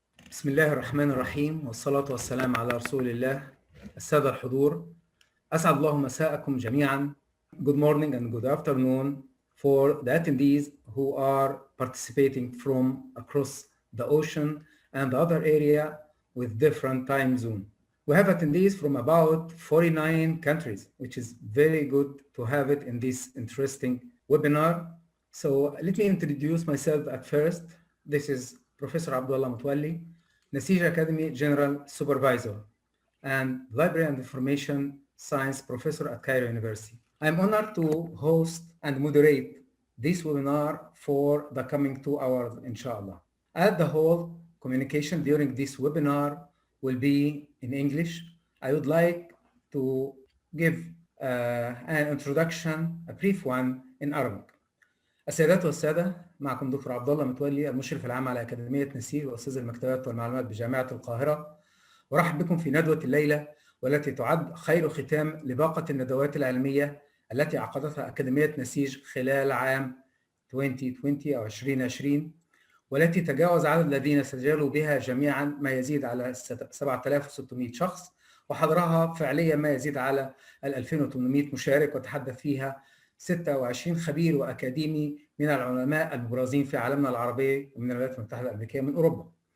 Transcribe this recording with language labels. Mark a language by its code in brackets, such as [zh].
[ar] بسم الله الرحمن الرحيم والصلاة والسلام على رسول الله. السادة الحضور، أسعد الله مساءكم جميعا. [en] Good morning and good afternoon for the attendees who are participating from across the ocean and the other area with different time zone. We have attendees from about 49 countries, which is very good to have it in this interesting webinar. So let me introduce myself at first. This is Professor Abdullah Mutwalli, Naseej Academy General Supervisor and Library and Information Science Professor at Cairo University. I'm honored to host and moderate this webinar for the coming 2 hours, inshallah. As the whole communication during this webinar will be in English, I would like to give an introduction, a brief one in Arabic. [ar] السيدات والسادة، معكم دكتور عبد الله متولي، المشرف العام على أكاديمية نسيج وأستاذ المكتبات والمعلومات بجامعة القاهرة. ورحب بكم في ندوة الليلة، والتي تعد خير ختام لباقة الندوات العلمية التي عقدتها أكاديمية نسيج خلال عام 2020 أو 2020، والتي تجاوز عدد الذين سجلوا بها جميعا ما يزيد على 7600 شخص، وحضرها فعليا ما يزيد على 2800 مشارك، وتحدث فيها 26 خبير وأكاديمي من العلماء المبرزين في عالمنا العربي ومن الولايات المتحدة الأمريكية من أوروبا،